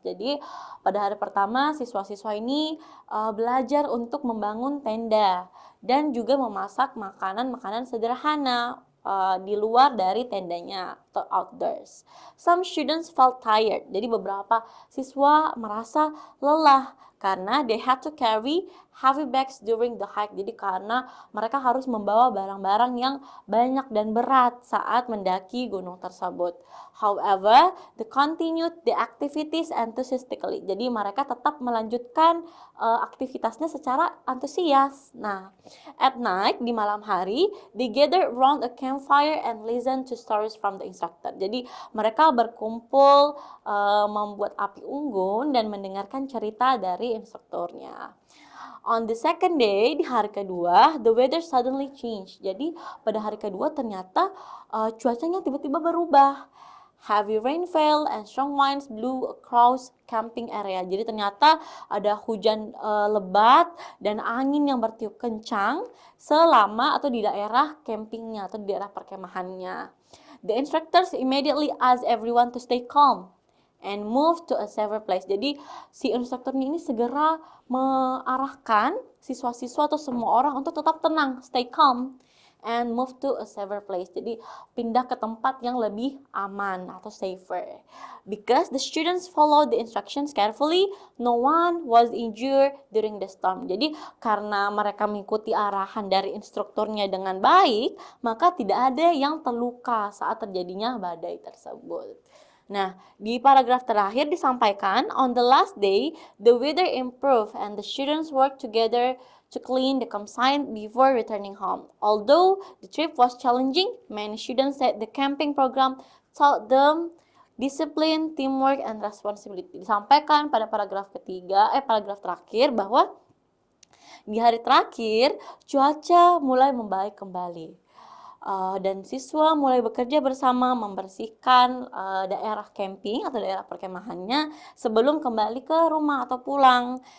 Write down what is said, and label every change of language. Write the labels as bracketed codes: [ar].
[id] Jadi, pada hari pertama, siswa-siswa ini belajar untuk membangun tenda dan juga memasak makanan-makanan sederhana di luar dari tendanya atau outdoors. [en] Some students felt tired. [id] Jadi, beberapa siswa merasa lelah karena [en] they had to carry heavy bags during the hike. [id] Jadi karena mereka harus membawa barang-barang yang banyak dan berat saat mendaki gunung tersebut. [en] However, they continued the activities enthusiastically. [id] Jadi mereka tetap melanjutkan aktivitasnya secara antusias. [en] Nah, at night, [id] di malam hari, [en] they gathered around a campfire and listened to stories from the instructor. [id] Jadi mereka berkumpul membuat api unggun dan mendengarkan cerita dari instrukturnya. [en] On the second day, [id] di hari kedua, [en] the weather suddenly changed. [id] Jadi pada hari kedua ternyata cuacanya tiba-tiba berubah. [en] Heavy rain fell and strong winds blew across camping area. [id] Jadi ternyata ada hujan lebat dan angin yang bertiup kencang selama atau di daerah campingnya atau di daerah perkemahannya. [en] The instructors immediately asked everyone to stay calm and move to a safer place. [id] Jadi si instrukturnya ini segera mengarahkan siswa-siswa atau semua orang untuk tetap tenang, [en] stay calm and move to a safer place. [id] Jadi pindah ke tempat yang lebih aman atau safer. [en] Because the students followed the instructions carefully, no one was injured during the storm. [id] Jadi karena mereka mengikuti arahan dari instrukturnya dengan baik, maka tidak ada yang terluka saat terjadinya badai tersebut. [en] Nah, [id] di paragraf terakhir disampaikan, [en] on the last day, the weather improved and the students worked together to clean the campsite before returning home. Although the trip was challenging, many students said the camping program taught them discipline, teamwork, and responsibility. [id] Disampaikan pada paragraf terakhir bahwa di hari terakhir cuaca mulai membaik kembali. dan siswa mulai bekerja bersama membersihkan daerah camping atau daerah perkemahannya sebelum kembali ke rumah atau pulang.